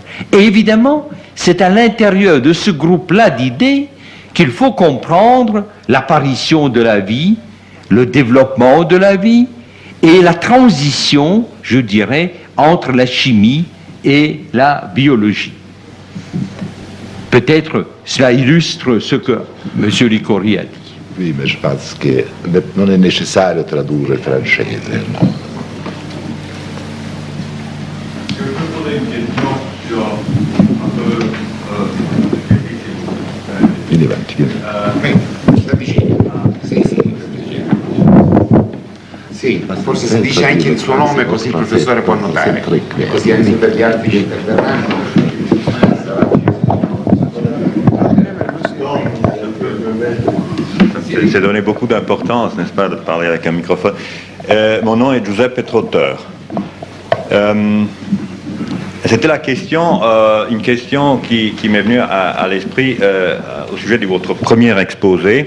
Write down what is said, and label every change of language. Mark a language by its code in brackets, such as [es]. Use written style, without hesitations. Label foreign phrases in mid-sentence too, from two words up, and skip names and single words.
[fr] Et évidemment, c'est à l'intérieur de ce groupe-là d'idées qu'il faut comprendre l'apparition de la vie, le développement de la vie et la transition, je dirais, entre la chimie et la biologie. Peut-être cela illustre ce que M. Licori a dit. Oui, mais je pense que [it] non è necessario tradurre il francese. No? [fr] Je peux poser une question sur un peu [it] Vieni avanti, vieni. Sì, forse si dice anche il suo nome così il professore può notare, così anche per gli altri che interverranno. [fr] C'est donné beaucoup d'importance, n'est-ce pas, de parler avec un microphone. Mon nom est Giuseppe Trotteur. C'était la question, une question qui m'est venue à l'esprit au sujet de votre premier exposé.